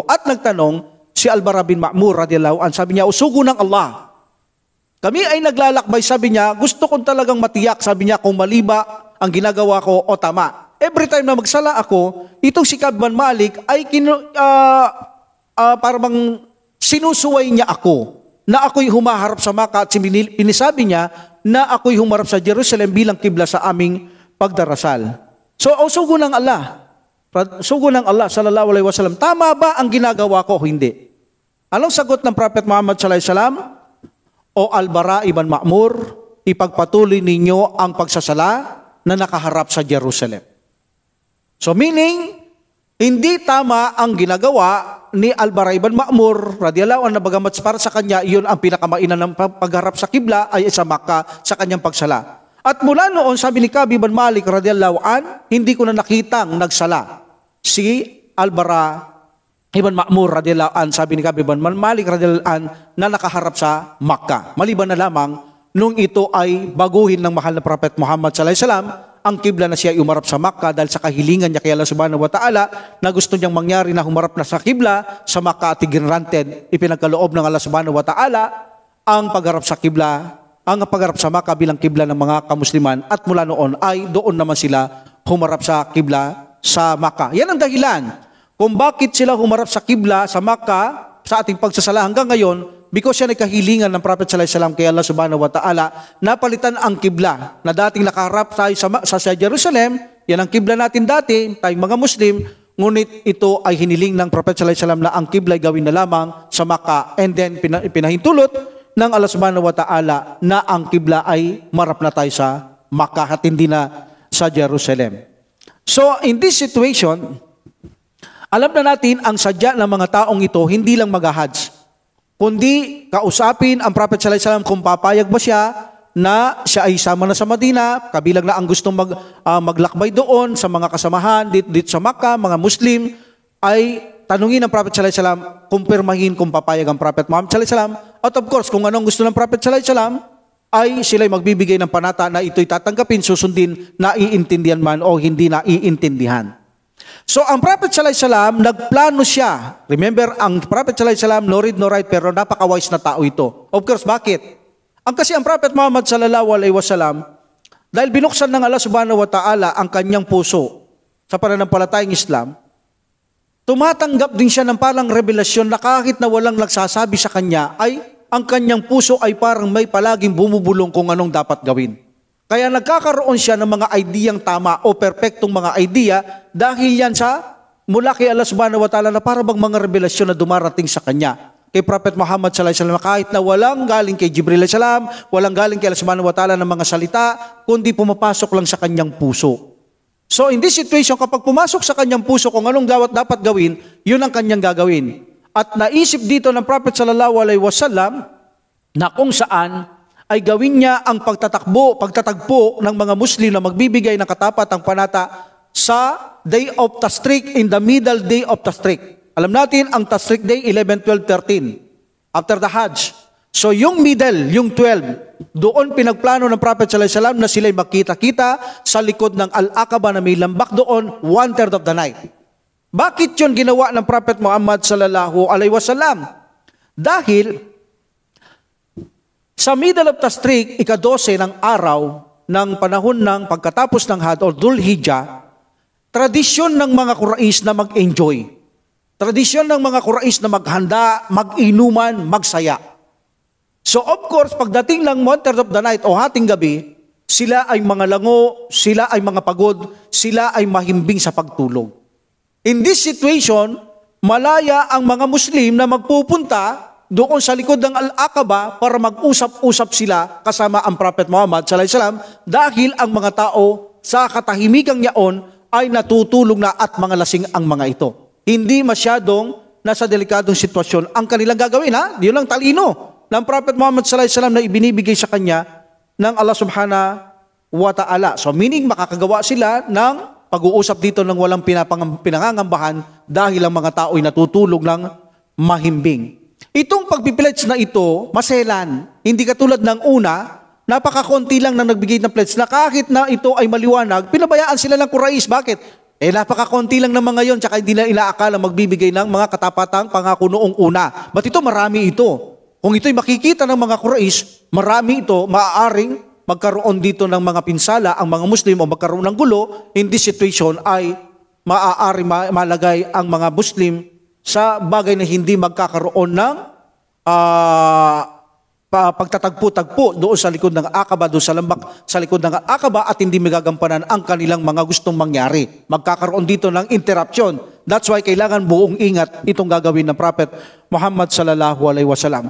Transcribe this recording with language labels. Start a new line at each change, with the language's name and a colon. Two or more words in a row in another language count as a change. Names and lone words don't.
Filipino: At nagtanong si Al-Bara bin Ma'mur
Arabic: رضي الله عن,
Filipino: sabi niya, usugo ng Allah. Kami ay naglalakbay, sabi niya, gusto kong talagang matiyak, sabi niya, kung mali ba ang ginagawa ko o tama.
English: Every time
Filipino: na magsala ako, itong si Ka'b bin Malik ay parang sinusuway niya ako na ako'y humaharap sa Makkah at pinisabi niya na ako'y humarap sa Jerusalem bilang kibla sa aming pagdarasal. So, sugo ng Allah. Sugo ng Allah
Arabic: صلى الله عليه وسلم.
Filipino: Tama ba ang ginagawa ko? Hindi. Anong sagot ng Prophet Muhammad
Arabic: صلى الله عليه وسلم?
Filipino: O Al-Bara ibn Ma'mur, ipagpatuloy ninyo ang pagsasala na nakaharap sa Jerusalem.
English: So meaning,
Filipino: hindi tama ang ginagawa ni Al-Bara ibn Ma'mur
Arabic: رضي الله عنه,
Filipino: na bagamat para sa kanya, iyon ang pinakamainan ng pagharap sa kibla ay sa Makkah sa kanyang pagsala. At mula noon, sabi ni Ka'b ibn Malik
Arabic: رضي الله عن,
Filipino: hindi ko na nakitang nagsala si Al-Bara ibn Ma'mur
Arabic: رضي الله عن,
Filipino: sabi ni Ka'b ibn Malik
Arabic: رضي الله عن,
Filipino: na nakaharap sa Makkah. Maliban na lamang nung ito ay baguhin ng mahal na Prophet Muhammad
Arabic: صلى الله عليه وسلم
Filipino: ang kibla na siya ay umarap sa Makkah dahil sa kahilingan niya kay Allah
Arabic: سبحانه وتعالى
Filipino: na gusto niyang mangyari na humarap na sa kibla sa Makkah at granted, ipinagkaloob ng Allah
Arabic: سبحانه وتعالى
Filipino: ang pagharap sa kibla, ang pagharap sa Makkah bilang kibla ng mga kamusliman, at mula noon ay doon naman sila humarap sa kibla sa Makkah. Yan ang dahilan kung bakit sila humarap sa kibla sa Makkah sa ating pagsasala hanggang ngayon, because yan ay kahilingan ng Prophet
Arabic: صلى الله عليه وسلم
Filipino: kay Allah
Arabic: سبحانه وتعالى,
Filipino: napalitan ang kibla na dating nakaharap tayo sa Jerusalem, yan ang kibla natin dati, tayong mga Muslim, ngunit ito ay hiniling ng Prophet
Arabic: صلى الله عليه وسلم
Filipino: na ang kibla ay gawin na lamang sa Makkah,
English: and then
Filipino: pinahintulot ng Allah
Arabic: سبحانه وتعالى
Filipino: na ang kibla ay marap na tayo sa Makkah at hindi na sa Jerusalem.
English: So in this situation,
Filipino: alam na natin ang sadya ng mga taong ito, hindi lang mag-hajj, kundi kausapin ang Prophet
Arabic: صلى الله عليه وسلم
Filipino: kung papayag ba siya na siya ay sama na sa Madina, kabilang na ang gustong maglakbay doon sa mga kasamahan dito sa Makkah, mga Muslim, ay tanungin ng Prophet
Arabic: صلى الله عليه وسلم,
Filipino: kumpirmahin kung papayag ang Prophet Muhammad
Arabic: صلى الله عليه وسلم.
English: At of course,
Filipino: kung anong gusto ng Prophet
Arabic: صلى الله عليه وسلم,
Filipino: ay sila'y magbibigay ng panata na ito'y tatanggapin, susundin, naiintindihan man o hindi naiintindihan. So ang Prophet
Arabic: صلى الله عليه وسلم,
Filipino: nagplano siya. Remember, ang Prophet
Arabic: صلى الله عليه وسلم,
English: no read, no write,
Filipino: pero napaka-wise na tao ito.
English: Of course,
Filipino: bakit? Kasi ang Prophet Muhammad
Arabic: صلى الله عليه وسلم,
Filipino: dahil binuksan ng Allah
Arabic: سبحانه وتعالى
Filipino: ang kanyang puso sa pananampalatayang Islam, tumatanggap din siya ng parang revelasyon na kahit na walang nagsasabi sa kanya, ay ang kanyang puso ay parang may palaging bumubulong kung anong dapat gawin. Kaya nagkakaroon siya ng mga ideyang tama o perpektong mga idea dahil yan sa mula kay Allah
Arabic: سبحانه وتعالى
Filipino: na para bang mga revelasyon na dumarating sa kanya. Kay Prophet Muhammad
Arabic: صلى الله عليه وسلم,
Filipino: kahit na walang galing kay Jibril
Arabic: عليه السلام,
Filipino: walang galing kay Allah
Arabic: سبحانه وتعالى
Filipino: ng mga salita, kundi pumapasok lang sa kanyang puso.
English: So in this situation,
Filipino: kapag pumasok sa kanyang puso kung anong dapat gawin, yun ang kanyang gagawin. At naisip dito ng Prophet
Arabic: صلى الله عليه وسلم
Filipino: na kung saan ay gawin niya ang pagtatagpo ng mga Muslim na magbibigay ng katapatang panata sa
English: day of Tashriq, in the middle day of Tashriq.
Filipino: Alam natin, ang Tashriq day, 11, 12, 13.
English: After the Hajj.
Filipino: So yung middle, yung 12, doon pinagplano ng Prophet
Arabic: صلى الله عليه وسلم
Filipino: na sila'y magkita-kita sa likod ng Al-Aqaba na may lambak doon,
English: 1/3 of the night.
Filipino: Bakit yun ginawa ng Prophet Muhammad
Arabic: صلى الله عليه وسلم?
Filipino: Dahil sa
English: middle of Tashriq,
Filipino: ika-12 ng araw ng panahon ng pagkatapos ng Hajj o Dhul Hijjah, tradisyon ng mga Quraysh na mag-enjoy. Tradisyon ng mga Quraysh na maghanda, mag-inuman, magsaya.
English: So of course,
Filipino: pagdating ng
English: 1/3 of the night
Filipino: o hating gabi, sila ay mga lango, sila ay mga pagod, sila ay mahimbing sa pagtulog.
English: In this situation,
Filipino: malaya ang mga Muslim na magpupunta doon sa likod ng Al-Aqaba para mag-usap-usap sila kasama ang Prophet Muhammad
Arabic: صلى الله عليه وسلم
Filipino: dahil ang mga tao sa katahimikang yaon ay natutulog na at mga lasing ang mga ito. Hindi masyadong nasa delikadong sitwasyon ang kanilang gagawin, ha? Yun lang talino ng Prophet Muhammad
Arabic: صلى الله عليه وسلم
Filipino: na ibinibigay sa kanya ng Allah
Arabic: سبحانه وتعالى.
English: So meaning
Filipino: makakagawa sila ng pag-uusap dito ng walang pinangangambahan dahil ang mga tao ay natutulog ng mahimbing. Itong pagpipledge na ito, maselan. Hindi katulad ng una, napakakonti lang na nagbigay ng pledge na kahit na ito ay maliwanag, pinabayaan sila ng Quraysh. Bakit? Napakakonti lang ng mga yon, tsaka hindi na inaakala magbibigay ng mga katapatang pangako noong una. But ito, marami ito. Kung ito'y makikita ng mga Quraysh, marami ito, maaaring magkaroon dito ng mga pinsala ang mga Muslim o magkaroon ng gulo.
English: In this situation
Filipino: ay maaari malagay ang mga Muslim sa bagay na hindi magkakaroon ng pagtatagpo-tagpo doon sa likod ng Aqaba, doon sa lambak sa likod ng Aqaba at hindi magagampanan ang kanilang mga gustong mangyari. Magkakaroon dito ng interruption.
English: That's why
Filipino: kailangan buong ingat itong gagawin ng Prophet Muhammad
Arabic: صلى الله عليه وسلم.